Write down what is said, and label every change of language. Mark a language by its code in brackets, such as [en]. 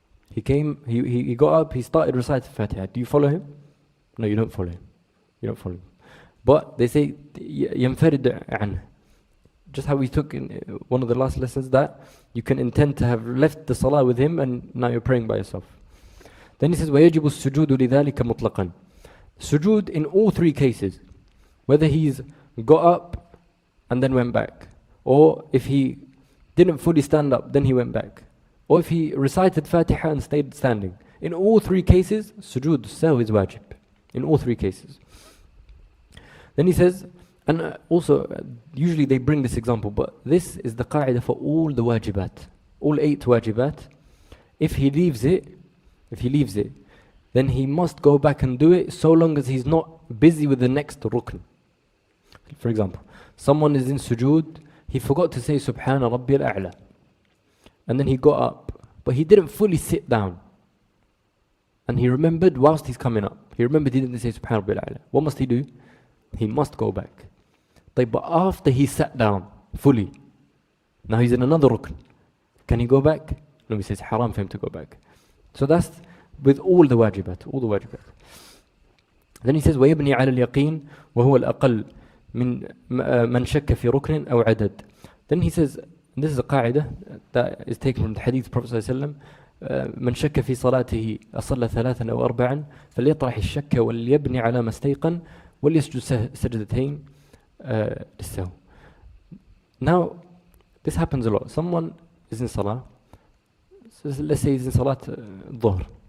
[en] He came, he got up, he started reciting Fatiha. Do you follow him? No, you don't follow him. You don't follow him. But they say, [ar] ينفرد عنه. [en] Just how we took in one of the last lessons, that you can intend to have left the salah with him and now you're praying by yourself. Then he says, [ar] وَيَجِبُ السُّجُودُ لِذَلِكَ مُطْلَقًا. [en] Sujood in all three cases. Whether he's got up and then went back, or if he didn't fully stand up, then he went back, or if he recited Fatiha and stayed standing. In all three cases, sujood sahw is wajib. In all three cases. Then he says, and also, usually they bring this example, but this is the qa'idah for all the wajibat. All 8 wajibat. If he leaves it, then he must go back and do it so long as he's not busy with the next rukn. For example, someone is in sujood, he forgot to say Subhana Rabbi al-A'la. And then he got up, but he didn't fully sit down. And he remembered whilst he's coming up. He remembered he didn't say Subhana Rabbi al-A'la. What must he do? He must go back. But after he sat down fully, now he's in another rukn. Can he go back? No, he says haram for him to go back. So that's with all the wajibat, all the wajibat. Then he says, [ar] وَيَبْنِي عَلَى الْيَقِينِ وَهُوَ الْأَقَلْ مِنْ مَنْ شَكَّ فِي رُكْنٍ أَوْ عَدَدٍ. [en] Then he says, and this is a qa'idah that is taken from the hadith of Prophet ﷺ, [ar] من شك في صلاته أصلى 3 أو 4 فليطرح الشك وليبني على ما استيقن وليسجد سجدتين للسهو. [en] Now, this happens a lot. Someone is in salah, so let's say he's in salat dhuhr.